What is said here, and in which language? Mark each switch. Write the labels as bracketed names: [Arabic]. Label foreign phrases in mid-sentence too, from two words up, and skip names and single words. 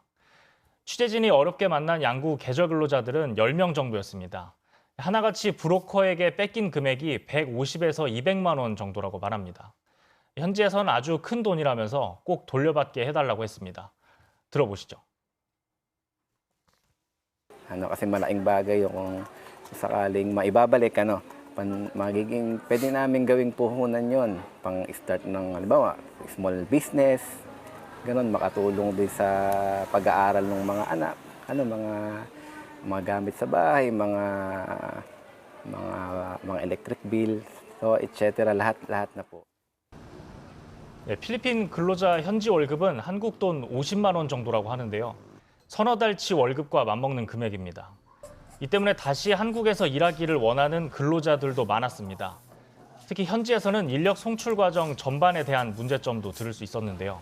[Korean] 취재진이 어렵게 만난 양구 계절 근로자들은 10명 정도였습니다. 하나같이 브로커에게 뺏긴 금액이 150에서 200만 원 정도라고 말합니다. 현지에서는 아주 큰 돈이라면서 꼭 돌려받게 해달라고 했습니다. 들어보시죠. [Filipino] Kasi malaking bagay yung sakaling maibabalik magiging pwede namin gawing puhunan yon pang start ng halimbawa [English] small business [Filipino] ganon makatulong din sa pag-aaral ng mga anak mga gamit sa bahay mga [English] electric bill so etc [Filipino] lahat na po. [Korean] 네, 필리핀 근로자 현지 월급은 한국 돈 50만 원 정도라고 하는데요. 서너 달치 월급과 맞먹는 금액입니다. 이 때문에 다시 한국에서 일하기를 원하는 근로자들도 많았습니다. 특히 현지에서는 인력 송출 과정 전반에 대한 문제점도 들을 수 있었는데요.